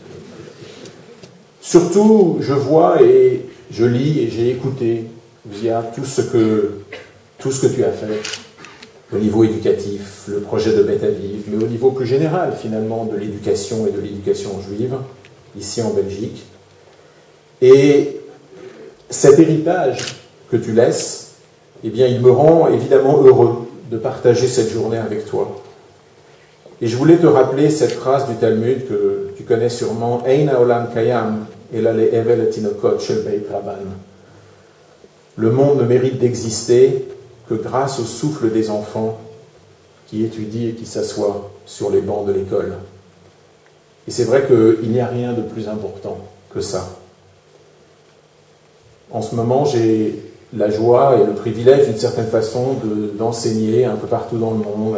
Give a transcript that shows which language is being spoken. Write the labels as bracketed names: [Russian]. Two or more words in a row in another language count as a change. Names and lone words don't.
[French] Surtout, je vois et je lis et j'ai écouté, via tout ce que tu as fait, au niveau éducatif, le projet de Beth Aviv, mais au niveau plus général, finalement, de l'éducation et de l'éducation juive, ici en Belgique. Et cet héritage que tu laisses, eh bien, il me rend évidemment heureux de partager cette journée avec toi. Et je voulais te rappeler cette phrase du Talmud que tu connais sûrement, [Hebrew] אין העולם קיים אלא להבל התינוקות של בית רבן. [French] Le monde ne mérite d'exister que grâce au souffle des enfants qui étudient et qui s'assoient sur les bancs de l'école. Et c'est vrai qu'il n'y a rien de plus important que ça. En ce moment, j'ai la joie et le privilège, d'une certaine façon, d'enseigner un peu partout dans le monde.